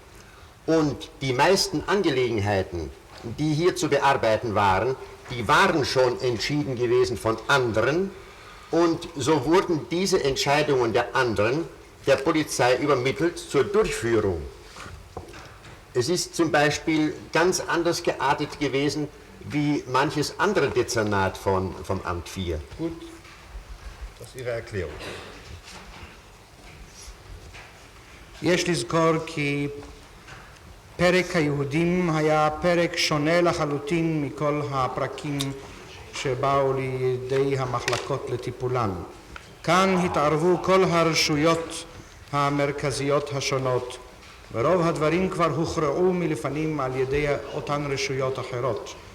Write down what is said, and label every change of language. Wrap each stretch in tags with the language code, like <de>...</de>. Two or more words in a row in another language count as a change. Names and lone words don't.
<de>Und die meisten Angelegenheiten, die hier zu bearbeiten waren, die waren schon entschieden gewesen von anderen und so wurden diese Entscheidungen der anderen der Polizei übermittelt zur Durchführung. Es ist zum Beispiel ganz anders geartet gewesen wie manches andere Dezernat vom Amt 4. Gut, das ist Ihre Erklärung.</de> <he>יש לזכור כי פרק היהודים היה פרק שונה לחלוטין מכל הפרקים שבאו לידי המחלקות לטיפולן. כאן התערבו כל הרשויות המרכזיות השונות, ורוב הדברים כבר הוכרעו מלפנים על ידי אותן רשויות אחרות.</he>